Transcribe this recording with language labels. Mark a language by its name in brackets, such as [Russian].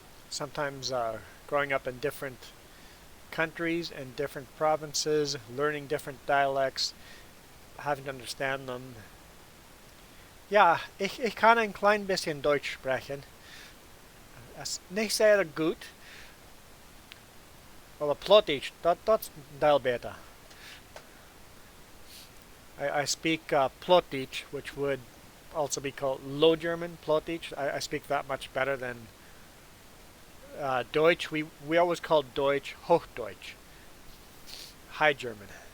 [English] Sometimes growing up in different countries and different provinces, learning different dialects, having to understand them. [German] Ja, ich kann ein klein bisschen Deutsch sprechen. Es nicht sehr gut, aber Plottisch, [English] that's dial beta. I speak Plottisch, which would also be called Low German, Plottisch. I speak that much better than Deutsch. We always called Deutsch Hochdeutsch, High German.